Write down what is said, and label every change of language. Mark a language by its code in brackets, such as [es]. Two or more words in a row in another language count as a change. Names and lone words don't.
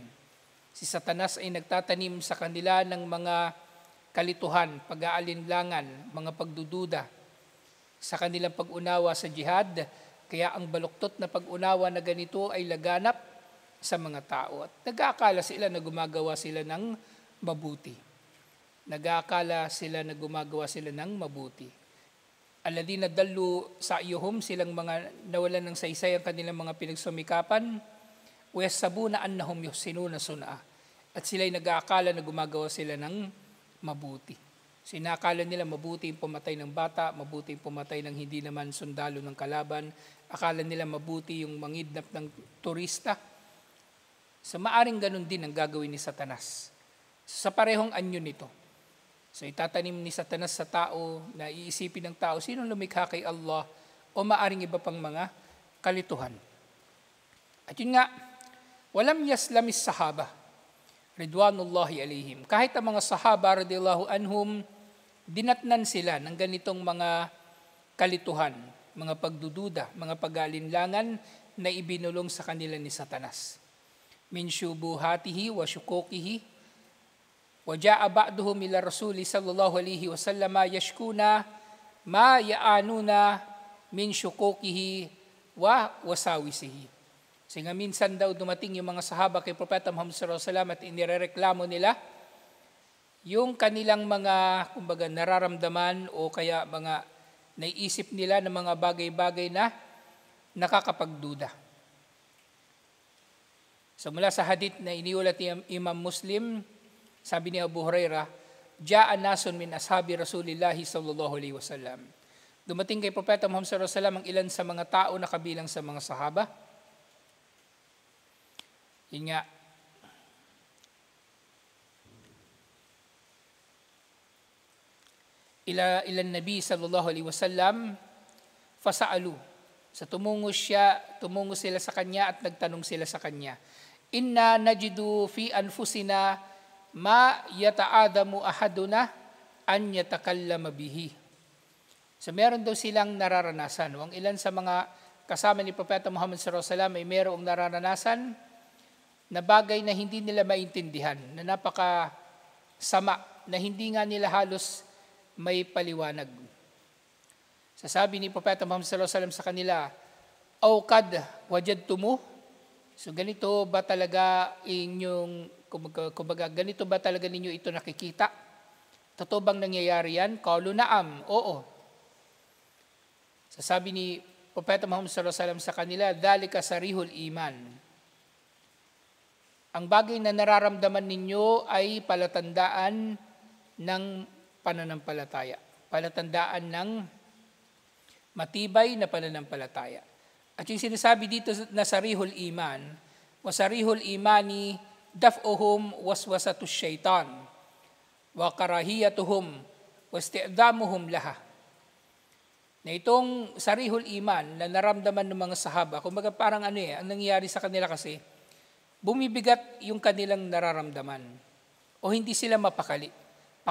[tl] Si Satanas ay nagtatanim sa kanila ng mga kalituhan, pag-aalinlangan, mga pagdududa sa kanilang pag-unawa sa jihad, kaya ang baluktot na pag-unawa na ganito ay laganap sa mga tao. At nag-aakala sila na gumagawa sila ng mabuti. Nag-aakala sila na gumagawa sila ng mabuti. [ar] الذين ضل سعيهم, [tl] silang mga nawalan ng saysay ang kanilang mga pinagsumikapan, [ar] ويحسبون أنهم يحسنون صنعا. [tl] At sila'y nag-aakala na gumagawa sila ng mabuti. Sinakala nila mabuti yung pumatay ng bata, mabuti yung pumatay ng hindi naman sundalo ng kalaban. Akala nila mabuti yung mangidnap ng turista. So maaring ganun din ang gagawin ni Satanas. Sa parehong anyo nito. So itatanim ni Satanas sa tao, na iisipin ng tao, sinong lumikha kay Allah o maaring iba pang mga kalituhan. At yun nga, [ar] ولم يسلم الصحابة رضوان الله عليهم. [tl] Kahit ang mga sahaba, [ar] رضي الله عنهم, [tl] dinatnan sila ng ganitong mga kalituhan, mga pagdududa, mga pag-alinlangan na ibinulong sa kanila ni Satanas. [ar] من شبهاته وشكوكه وجاء بعضهم إلى الرسول صلى الله عليه وسلم يشكون ما يعانون من شكوكه ووساوسه. [tl] Kasi nga minsan daw dumating yung mga sahaba kay Propeta Muhammad [ar] صلى الله عليه وسلم [tl] at inirereklamo nila yung kanilang mga, kumbaga, nararamdaman o kaya mga naiisip nila ng mga bagay-bagay na nakakapagduda. So mula sa hadith na iniulat ni Imam Muslim, sabi ni Abu Hurairah, [ar] جاء ناس من أصحاب رسول الله صلى الله عليه وسلم. [tl] Dumating kay Propeta Muhammad [ar] صلى الله عليه وسلم [tl] ang ilan sa mga tao na kabilang sa mga sahaba. Yun nga, [ar] إلى النبي صلى الله عليه وسلم فسألوه. [tl] So tumungo sila sa kanya at nagtanong sila sa kanya. [ar] إنا نجد في أنفسنا ما يتعاظم أحدنا أن يتكلم به. [tl] So meron daw silang nararanasan. Ang ilan sa mga kasama ni Propeta Muhammad [ar] صلى الله عليه وسلم [tl] ay merong nararanasan na bagay na hindi nila maintindihan, na napaka sama, na hindi nga nila halos may paliwanag. Sasabi ni Propeta Muhammad [ar] صلى الله عليه وسلم [tl] sa kanila, [ar] "أوقد وجدتموه?" [tl] So ganito ba talaga inyong, kumbaga ganito ba talaga ninyo ito nakikita? Totoo bang nangyayari yan? [ar] قالوا نعم, [tl] oo. Sasabi ni Propeta Muhammad [ar] صلى الله عليه وسلم [tl] sa kanila, [ar] "ذلك صريح الإيمان." [tl] Ang bagay na nararamdaman ninyo ay palatandaan ng pananampalataya. Palatandaan ng matibay na pananampalataya. At yung sinasabi dito na [ar] صريح الإيمان وصريح الإيمان دفعهم وسوسة الشيطان وكراهيتهم واستعظامهم لها. [tl] Na itong [ar] صريح الإيمان [tl] na naramdaman ng mga sahaba, kumbaga parang ang nangyayari sa kanila kasi, bumibigat yung kanilang nararamdaman o hindi sila mapakali.